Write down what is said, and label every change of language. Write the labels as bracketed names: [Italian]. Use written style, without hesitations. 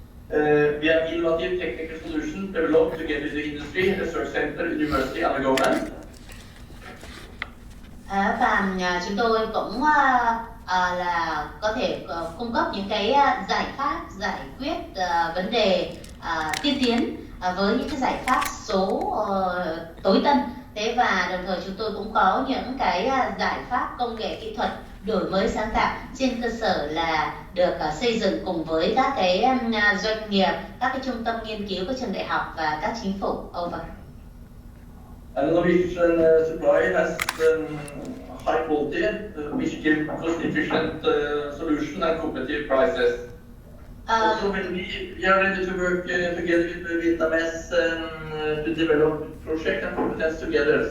[English] We have innovative technical solutions developed together with the industry, research center, university and the government. [Vietnamese] Và chúng tôi cũng là có thể cung cấp những cái giải pháp giải quyết vấn đề tiên tiến với những cái giải pháp số tối tân. Thế và đồng thời chúng tôi cũng có những cái giải pháp công nghệ kỹ thuật đổi mới sáng tạo trên cơ sở là được xây dựng cùng với các cái doanh nghiệp, các cái trung tâm nghiên cứu, các trường đại học và các chính phủ. [English] Over. And Norwegian supply has high quality, which give cost efficient solution and competitive prices. Also, when we are ready to work together with Vietnamese to develop project and competence together.